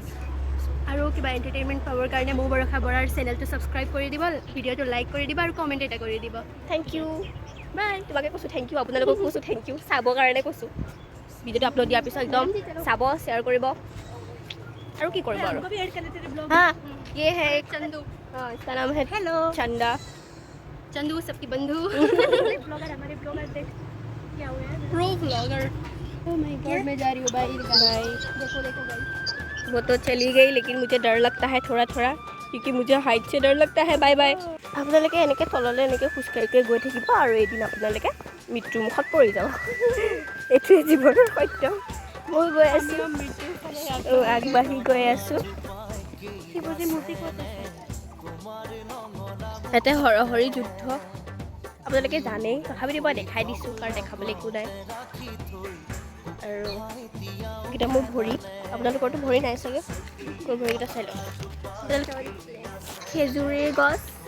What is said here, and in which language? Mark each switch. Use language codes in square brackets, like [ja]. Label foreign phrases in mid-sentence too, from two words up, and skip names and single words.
[as] আৰু কিবা এণ্টাৰটেইনমেণ্ট পাবৰ কাৰণে মুবাৰক বৰাৰ চেনেলটো ছাবস্ক্ৰাইব কৰি দিব, ভিডিঅ'টো লাইক কৰি দিব আৰু কমেণ্ট এটা কৰি দিব। [en] Thank you, bye. [as] তোমাকে কৈছোঁ [en] thank you, [as] আপোনালোকক কৈছোঁ [en] thank you, [as] চাবৰ কাৰণে কৈছোঁ। ভিডিঅ'টো আপলোড দিয়াৰ পিছত একদম চাব, শ্বেয়াৰ কৰিব আৰু কি কৰিব আৰু। হা, [hi] ये है चंदू, हाँ, इसका नाम है हेलो चंदा। चंदू सबकी बंधु। ब्लॉगर, हमारे ब्लॉगर देख क्या हुआ है। प्रो ब्लॉगर। [en] oh my God [hi] मैं जा रही हूँ बाय बाय। देखो देखो गाइस वो तो चली गई लेकिन मुझे डर लगता है थोड़ा थोड़ा क्योंकि मुझे हाइट से डर लगता है बाय बाय [as] আপোনালোকে এনেকৈ তললৈ এনেকৈ খোজকাঢ়ি গৈ থাকিব আৰু এদিন আপোনালোকে মৃত্যুৰ মুখত পৰি যাব এইটোৱে জীৱনৰ সত্য মই গৈ আছোঁ আগবাঢ়ি গৈ আছোঁ শিৱজী মূৰ্তি ক'ত আছে ইয়াতে হৰহৰি যুদ্ধ আপোনালোকে জানেই তথাপিতো মই দেখাই দিছোঁ কাৰণ দেখাবলৈ একো নাই আৰু এইকেইটা মোৰ ভৰি আপোনালোকৰতো ভৰি নাই চাগে মোৰ ভৰিকেইটা চাই লওক খেজুৰীৰ গছ